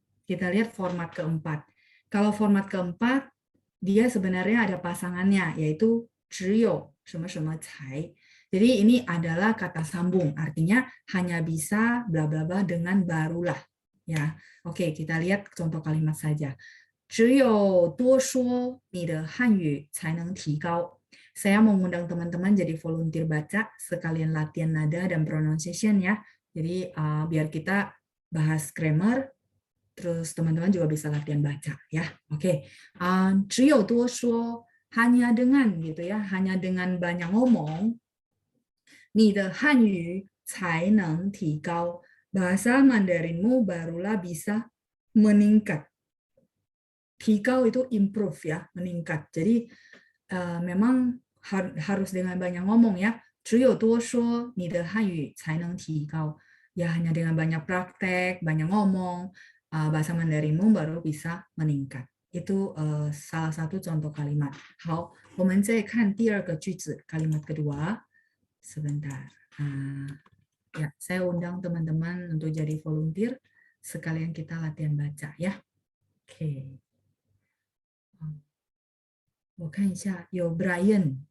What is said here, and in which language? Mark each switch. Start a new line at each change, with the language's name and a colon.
Indonesian: Kita lihat format keempat. Kalau format keempat, dia sebenarnya ada pasangannya, yaitu
Chinese: 只有什么什么才.
Indonesian: Jadi ini adalah kata sambung, artinya hanya bisa bla bla bla dengan barulah. Ya, oke, kita lihat contoh kalimat saja.
Chinese: 只有多说你的汉语才能提高.
Indonesian: Saya mau mengundang teman-teman jadi volunteer baca, sekalian latihan nada dan pronunciation ya. Jadi biar kita bahas grammar, terus teman-teman juga bisa latihan baca ya. Oke,
Chinese: 只有多说
Indonesian: hanya dengan gitu ya, hanya dengan banyak ngomong,
Chinese: 你的汉语才能提高.
Indonesian: Bahasa Mandarinmu barulah bisa meningkat.
Chinese: 提高
Indonesian: itu improve ya, meningkat. Jadi memang harus dengan banyak ngomong ya.
Chinese: 只有多说你的汉语才能提高.
Indonesian: Ya hanya dengan banyak praktek, banyak ngomong, bahasa Mandarinmu baru bisa meningkat. Itu salah satu contoh kalimat.
Chinese: 好，我们再看第二个句子,
Indonesian: kalimat kedua. Sebentar. Ya, saya undang teman-teman untuk jadi volunteer. Sekalian kita latihan baca ya. Oke.
Chinese: 我看一下，有 Brian.